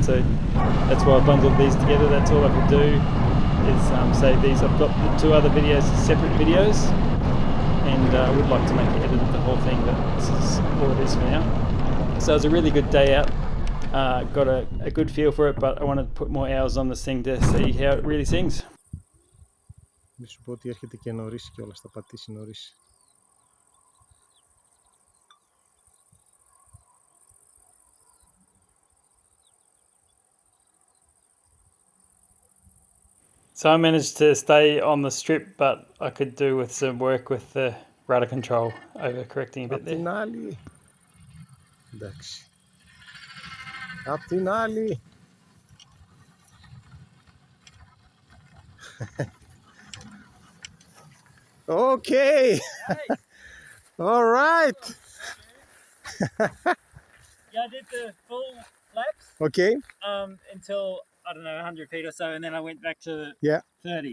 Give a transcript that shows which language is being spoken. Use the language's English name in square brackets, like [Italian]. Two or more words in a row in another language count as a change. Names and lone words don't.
[English] So that's why I bundled these together. That's all I could do is save these. I've got the 2 other videos as separate videos, and I would like to make an edit of the whole thing, but this is all it is for now. So it was a really good day out. Got a good feel for it, but I want to put more hours on this thing to see how it really sings. [Greek] Μη σου πω ότι έρχεται και νωρίς και όλα θα πατήσει νωρίς. [English] So I managed to stay on the strip, but I could do with some work with the rudder control, overcorrecting a bit there. [Greek] Απ' την άλλη. Εντάξει. Απ' την άλλη. [English] Okay. Hey. All right. Yeah, I did the full laps. Okay. Until, I don't know, 100 feet or so, and then I went back to 30.